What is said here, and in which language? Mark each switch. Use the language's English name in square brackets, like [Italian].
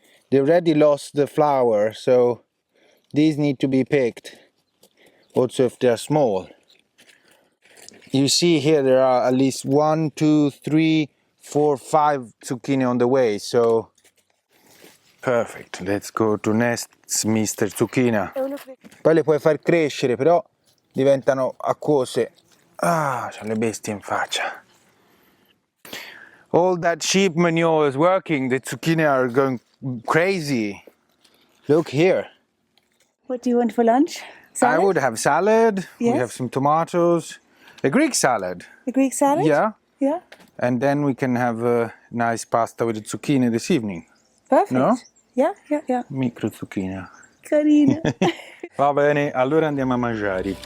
[English] They already lost the flower, so these need to be picked. Also if they're small. You see here there are at least 1, 2, 3, 4, 5 zucchini on the way, so perfect. Let's go to next, Mr. Zucchina. [Italian] Poi le puoi far crescere, però diventano acquose. Ah, c'ho le bestie in faccia. [English] All that sheep manure is working. The zucchini are going crazy. Look here. What do you want for lunch? Salad? I would have salad. Yes. We have some tomatoes. A Greek salad. The Greek salad? Yeah. Yeah. And then we can have a nice pasta with the zucchini this evening. Perfect. No? Yeah. [Italian] Micro zucchina. Carina. Va bene, allora andiamo a mangiare.